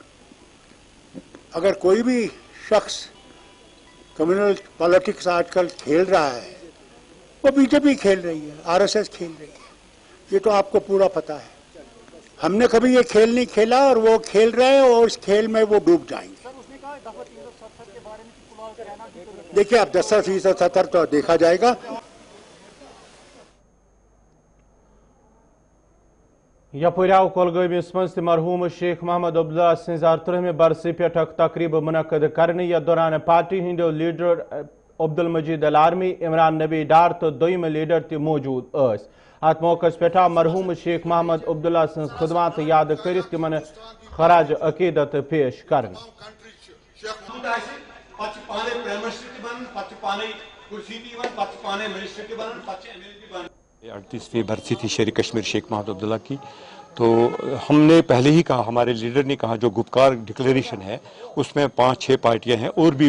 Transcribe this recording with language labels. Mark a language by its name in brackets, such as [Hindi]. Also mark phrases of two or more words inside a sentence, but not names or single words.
[Urdu] اگر کوئی بھی شخص کمیونل پالیٹکس آج کل کھیل رہا ہے وہ بی جے پی کھیل رہی ہے، آر ایس ایس کھیل رہی ہے، یہ تو آپ کو پورا پتہ ہے۔ ہم نے کبھی یہ کھیل نہیں کھیلا اور وہ کھیل رہے ہیں اور اس کھیل میں وہ ڈوب جائیں گے۔ دیکھیے اب 10% 70 تو دیکھا جائے گا۔ [Kashmiri] یپر آو کولگامس مز مرحوم شیخ محمد عبداللہ سنز 38 برسی پہ تقریب منعقد کرنے یتھ دوران پارٹی ہندو لیڈر عبدالمجید الارمی، عمران نبی ڈار تو دویم لیڈر تہ موجود اس۔ ات موقع پہ مرحوم شیخ محمد عبداللہ سنز خدمات یاد کرت تمن خراج عقیدت پیش کرنے۔ [Urdu] 38ویں برسی تھی شہری کشمیر شیخ محمد عبداللہ کی، تو ہم نے پہلے ہی کہا، ہمارے لیڈر نے کہا جو گپکار ڈکلیریشن ہے اس میں 5-6 پارٹیاں ہیں اور بھی